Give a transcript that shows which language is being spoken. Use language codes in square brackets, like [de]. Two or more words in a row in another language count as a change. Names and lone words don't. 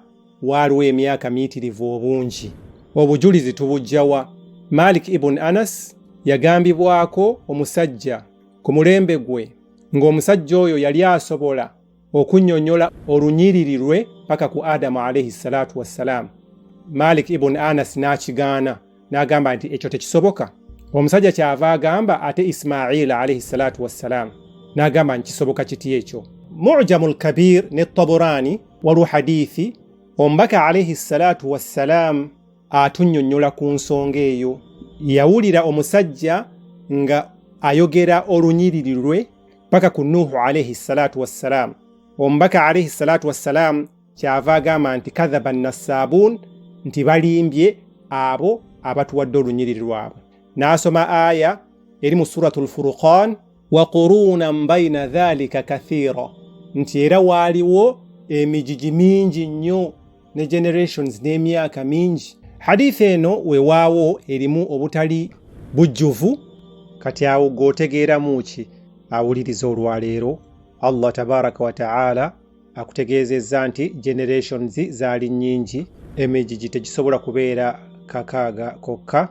[lg] Waliwo emyaka miyitirivu obungi. Obujulizi tubujjawa. Malik ibn Anas yagambibwako omusajja ku mulembe gwe ng'omusajja oyo yali asobola okunnyonnyola olunyiriri lwe paka ku Adamu [ar] عليه الصلاة والسلام. [lg] Malik ibn Anas n'akigaana, n'agamba nti ekyo tekisoboka. Omusajja kyava agamba ate Ismail [ar] عليه الصلاة والسلام, [lg] n'agamba nti kisoboka kiti ekyo. Mu'jamul Kabir ne Taburani waliwo hadithi omubaka [ar] عليه الصلاة والسلام [lg] atunnyonnyola ku nsonga eyo. Yawulira omusajja nga ayogera olunyiriri lwe paka ku Nuhu [ar] عليه الصلاة والسلام. [lg] Omubaka [ar] عليه الصلاة والسلام [lg] kyava agamba nti [ar] كذب النسابون, [lg] nti balimbye abo abatuwadde olunyiriri lwabwe. N'asoma aya eri mu suratul Furqan, [ar] وقرونا بين ذلك كثيرا, [lg] nti era waaliwo emijiji mingi nnyo ne generations n'emyaka mingi. Hadithi eno weewaawo erimu obutali bujjuvu, kati awo gw'otegeeramu ki? Awuliriza olwaleero Allah [ar] تبارك وتعالى [lg] akutegeezezza nti generations zaali nnyingi, emigigi tegisobola kubeera kakaaga kokka.